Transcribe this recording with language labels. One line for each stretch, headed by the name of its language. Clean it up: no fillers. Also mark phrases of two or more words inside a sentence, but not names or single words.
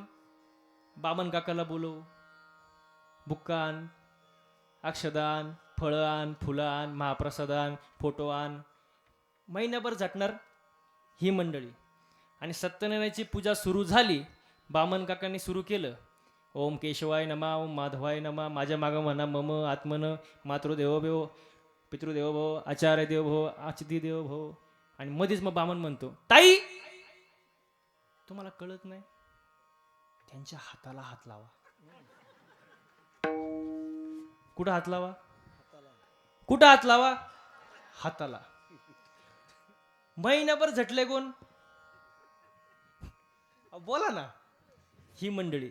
Marathi: बामन काकाला बोलव, बुक्कान, अक्षदान, फळान, फुलान, महाप्रसादान, फोटो आण. महिन्याभर झटणार ही मंडळी. आणि सत्यनारायणाची पूजा सुरू झाली, बामन काकांनी सुरू केलं,
Sanskrit: ओम केशवाय नमा, ओम माधवाय नमा,
Marathi: माझ्या मागं म्हणा
Sanskrit: मम आत्मन, मातृदेवो भव, पितृदेवो भव, आचार्य देव भव, आचिती देव भव.
Marathi: आणि मध्येच मग बामन म्हणतो, ताई तुम्हाला कळत नाही, त्यांच्या हाताला हात लावा. कुठं हात लावा? कुठं हात लावा? हाताला. महिनाभर झटले कोण? बोला ना, ही मंडळी.